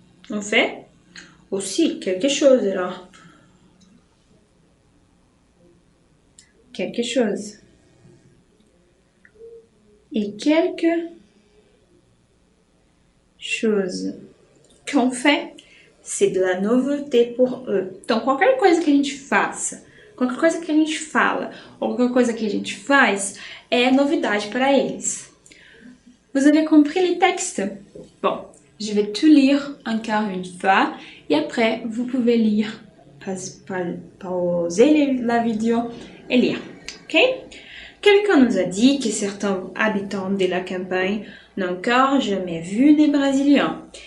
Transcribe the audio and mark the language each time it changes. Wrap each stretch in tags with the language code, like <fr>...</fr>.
<fr>On fait aussi quelque chose, alors. Quelque chose. Et quelque chose qu'on fait, c'est de la nouveauté pour eux.</fr> <pt>Então, qualquer coisa que a gente faça, qualquer coisa que a gente fala, ou qualquer coisa que a gente faz, é novidade para eles.</pt> <fr>Vous avez compris les textes? Bon, je vais tout lire encore une fois, et après, vous pouvez lire, pauser la vidéo et lire. Ok? Quelqu'un nous a dit que certains habitants de la campagne n'ont encore jamais vu des Brésiliens.</fr>